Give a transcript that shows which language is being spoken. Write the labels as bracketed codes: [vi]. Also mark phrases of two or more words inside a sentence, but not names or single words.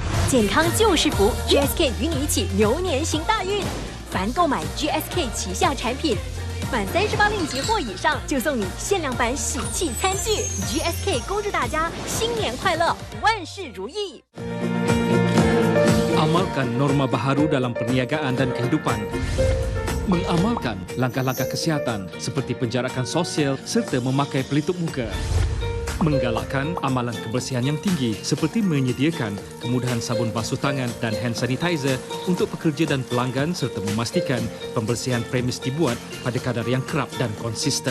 [zh] 健康就是福 ，GSK 与你一起牛年行大运。凡购买 GSK 旗下产品，满38令吉或以上，就送你限量版喜气餐具。GSK 恭祝大家新年快乐，万事如意。 [ms] Amalkan norma baharu dalam perniagaan dan kehidupan. Mengamalkan langkah-langkah kesihatan seperti penjarakan sosial serta memakai pelitup muka. Menggalakkan amalan kebersihan yang tinggi seperti menyediakan kemudahan sabun basuh tangan dan [en] hand sanitizer [ms] untuk pekerja dan pelanggan serta memastikan pembersihan premis dibuat pada kadar yang kerap dan konsisten.